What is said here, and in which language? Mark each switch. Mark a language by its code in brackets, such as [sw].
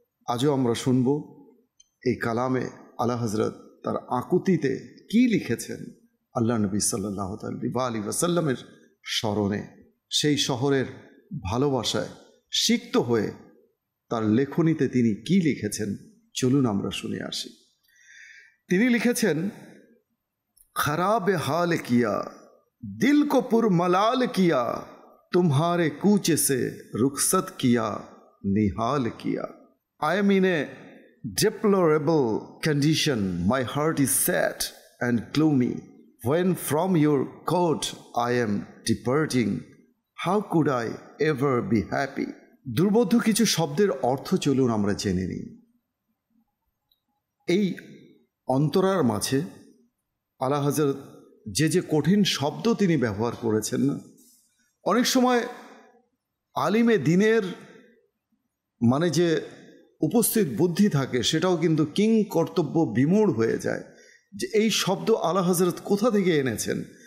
[bn] আজও আমরা শুনব এই কালামে আলা হযরত তার আকুতিতে কি লিখেছেন আল্লাহ নবী সাল্লাল্লাহু আলাইহি ওয়াসাল্লামের স্মরণে, সেই শহরের ভালোবাসায় সিক্ত হয়ে তার লেখনীতে তিনি কি লিখেছেন, চলুন আমরা শুনে আসি। তিনি লিখেছেন, [hi] खराब हाल किया दिल को पुरमलाल किया, तुम्हारे कूचे से रुखसत किया निहाल किया। [en] I mean a deplorable condition, my heart is sad and gloomy. When from your court I am departing, how could I ever be happy? [bn] দুর্বোধ্য কিছু শব্দের অর্থ চলুন আমরা জেনে নিই। এই অন্তরার মাঝে আলা হযরত যে কঠিন শব্দ তিনি ব্যবহার করেছেন না, অনেক সময় আলিমে দিনের মানে যে উপস্থিত বুদ্ধি থাকে সেটাও কিন্তু কিং কর্তব্য বিমূঢ় হয়ে যায় যে এই শব্দ আলা হযরত কোথা থেকে এনেছেন।